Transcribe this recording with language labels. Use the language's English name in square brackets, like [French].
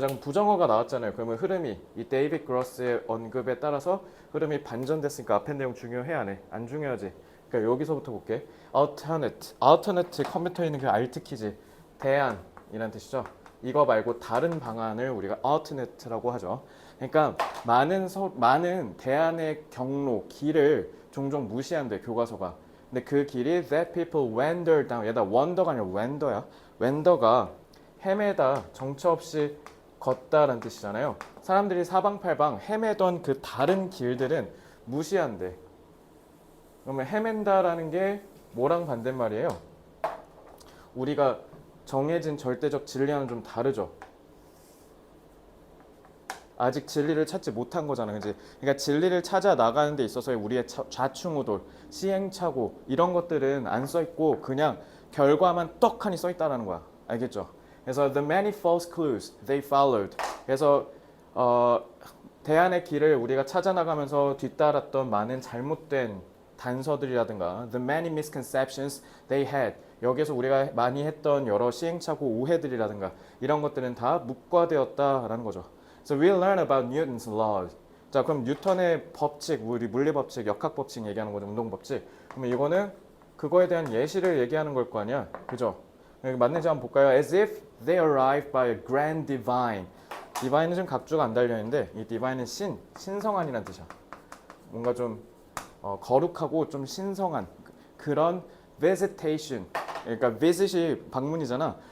[Korean] 자, 그럼 부정어가 나왔잖아요. 그러면 흐름이 이 데이비드 그로스의 언급에 따라서 흐름이 반전됐으니까 앞에 내용 중요해 안 해? 안 중요하지. 그러니까 여기서부터 볼게. alternate 컴퓨터에 있는 그 alt 키지. 대안이란 뜻이죠. 이거 말고 다른 방안을 우리가 alternate라고 하죠. 그러니까 많은 대안의 경로, 길을 종종 무시한대 교과서가. 근데 그 길이 [English] that people wander down. [Korean] 얘다 wander가 아니라 wander야. wander가 헤매다, 정처 없이 걷다라는 뜻이잖아요. 사람들이 사방팔방 헤매던 그 다른 길들은 무시한대. 그러면 헤맨다라는 게 뭐랑 반대말이에요? 우리가 정해진 절대적 진리와는 좀 다르죠. 아직 진리를 찾지 못한 거잖아, 그지? 그러니까 진리를 찾아 나가는 데 있어서의 우리의 좌충우돌, 시행착오 이런 것들은 안 써 있고 그냥 결과만 떡하니 써 있다라는 거야, 알겠죠? 그래서 [English] the many false clues they followed. [Korean] 그래서 대안의 길을 우리가 찾아 나가면서 뒤따랐던 많은 잘못된 단서들이라든가 [English] the many misconceptions they had. [Korean] 여기서 우리가 많이 했던 여러 시행착오 오해들이라든가 이런 것들은 다 묵과되었다라는 거죠. [English] So we'll learn about Newton's laws. [Korean] 자, 그럼 뉴턴의 법칙, 우리 물리 법칙, 역학 법칙 얘기하는 거죠, 운동 법칙. 그러면 이거는 그거에 대한 예시를 얘기하는 걸 거 아니야, 그죠? 맞는지 한번 볼까요? [English] As if they arrived by a grand divine. [Korean] divine은 좀 각주가 안 달려 있는데 이 divine은 신성한이란 뜻이야. 뭔가 좀 거룩하고 좀 신성한 그런 visitation. 그러니까 visit이 방문이잖아.